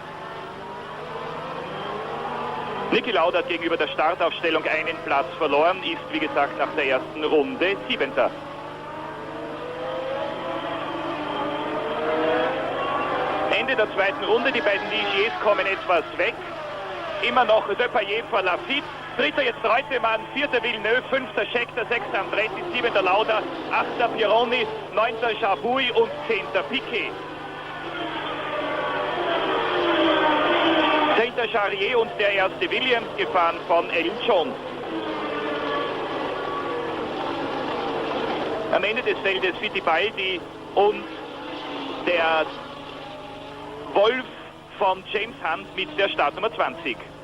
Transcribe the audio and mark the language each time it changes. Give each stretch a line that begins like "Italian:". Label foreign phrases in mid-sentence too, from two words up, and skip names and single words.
German: Niki Lauda hat gegenüber der Startaufstellung einen Platz verloren, ist wie gesagt nach der ersten Runde 7. Ende der zweiten Runde, die beiden Ligiers kommen etwas weg. Immer noch Depailler vor Laffite. 3. jetzt Reutemann, 4. Villeneuve, 5. Scheckter, 6. Andretti, 7. Lauda, 8. Pironi, 9. Jabouille und 10. Piquet. 10. Jarier und der erste Williams, gefahren von Elton Jones. Am Ende des Feldes Fittipaldi und der Wolf von James Hunt mit der Startnummer 20.